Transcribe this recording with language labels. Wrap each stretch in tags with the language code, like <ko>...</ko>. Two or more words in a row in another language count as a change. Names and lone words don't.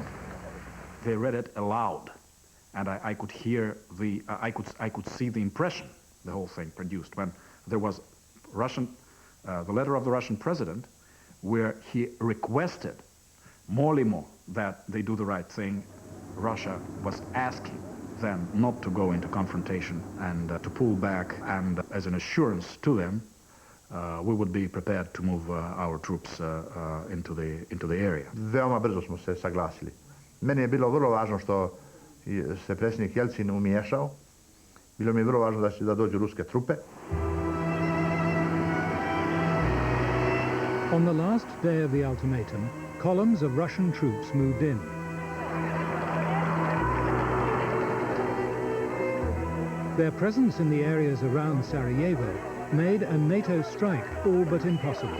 <en>They read it aloud, and I could hear the, I could see the impression the whole thing produced when there was the letter of the Russian president, where he requested more that they do the right thing. Russia was asking them not to go into confrontation and to pull back, and as an assurance to them, we would be prepared to move our troops into the area.</en> <sr>Veoma brzo smo se saglasili. Meni je bilo vrlo važno što se predsjednik Jelcin umiješao. Bilo mi je vrlo važno da dođu ruske trupe.</sr> <en>On the last day of the ultimatum, columns of Russian troops moved in. Their presence in the areas around Sarajevo made a NATO strike all but impossible.</en>